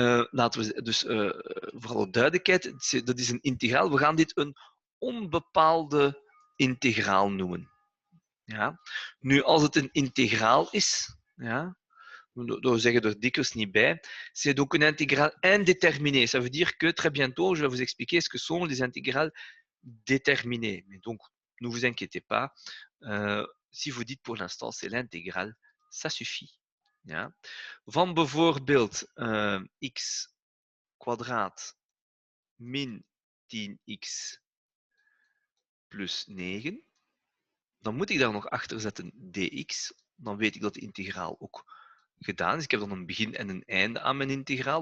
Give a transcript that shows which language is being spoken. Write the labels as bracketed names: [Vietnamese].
[Dutch] Laten we dus voor alle duidelijkheid, dat is een integraal. We gaan dit een onbepaalde integraal noemen. Ja? Nu, als het een integraal is, ja, we zeggen er dikwijls niet bij, [French] c'est donc une intégrale indéterminée. Ça veut dire que très bientôt, je vais vous expliquer ce que sont les intégrales déterminées. Mais donc, ne vous inquiétez pas. Si vous dites pour l'instant c'est l'intégrale, ça suffit. [Dutch] Ja? Van bijvoorbeeld x kwadraat min 10x plus 9. Dan moet ik daar nog achter zetten dx. Dan weet ik dat de integraal ook gedaan is. Ik heb dan een begin en een einde aan mijn integraal.